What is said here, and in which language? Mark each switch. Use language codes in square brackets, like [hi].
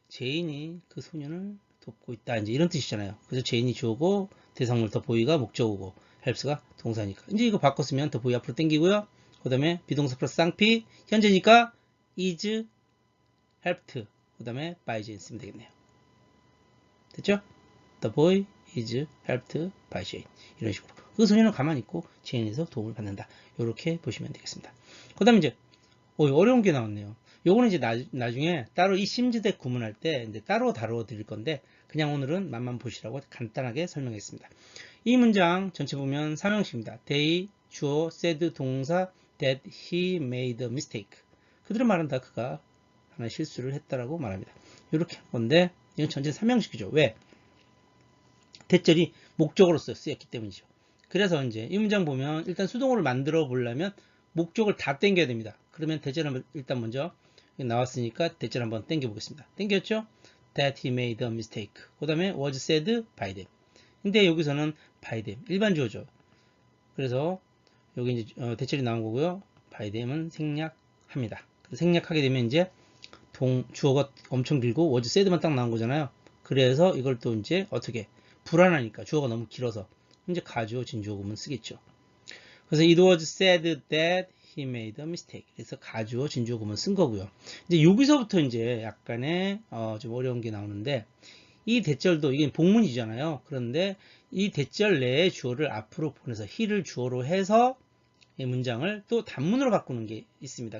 [ko] 제인이 그 소년을 돕고 있다. 이제 이런 뜻이잖아요. 그래서 제인이 주어고 대상물 the boy가 목적어고 helps가 동사니까. 이제 이거 바꿨으면 the boy 앞으로 당기고요. 그 다음에 비동사 플러스 쌍피 현재니까 is helped. 그 다음에 by Jane 쓰면 되겠네요. 됐죠? [en] The boy is helped by Jane. [ko] 이런 식으로. 그 소년은 가만히 있고 제인에서 도움을 받는다. 이렇게 보시면 되겠습니다. 그 다음에 이제 어려운 게 나왔네요. 요거는 이제 나중에 따로 이 심즈덱 구문할 때 이제 따로 다뤄 드릴 건데 그냥 오늘은 맛만 보시라고 간단하게 설명했습니다. 이 문장 전체 보면 3형식입니다. [en] They, 주어, said, 동사, that he made a mistake. [ko] 그들은 말한다. 그가 하나 실수를 했다라고 말합니다. 이렇게 한 건데 이건 전체 3형식이죠. 왜? 대절이 목적으로서 쓰였기 때문이죠. 그래서 이제 이 문장 보면 일단 수동어를 만들어 보려면 목적을 다 땡겨야 됩니다. 그러면 대절을 일단 먼저 나왔으니까 대절 한번 땡겨 보겠습니다. 땡겼죠? [en] That he made a mistake. [ko] 그 다음에 [en] was said by them. [ko] 근데 여기서는 [en] by them. [ko] 일반 주어죠. 그래서 여기 이제 대절이 나온 거고요. by them은 생략합니다. 생략하게 되면 이제 주어가 엄청 길고 [en] was said [ko] 만 딱 나온 거잖아요. 그래서 이걸 또 이제 어떻게 불안하니까 주어가 너무 길어서 이제 가주어 진주어 구문 쓰겠죠. 그래서 [en] it was said that he made a mistake. [ko] 그래서 가주어 진주어 구문 쓴 거고요. 이제 여기서부터 이제 약간의 좀 어려운 게 나오는데 이 대절도 이게 복문이잖아요. 그런데 이 대절 내에 주어를 앞으로 보내서 he를 주어로 해서 이 문장을 또 단문으로 바꾸는 게 있습니다.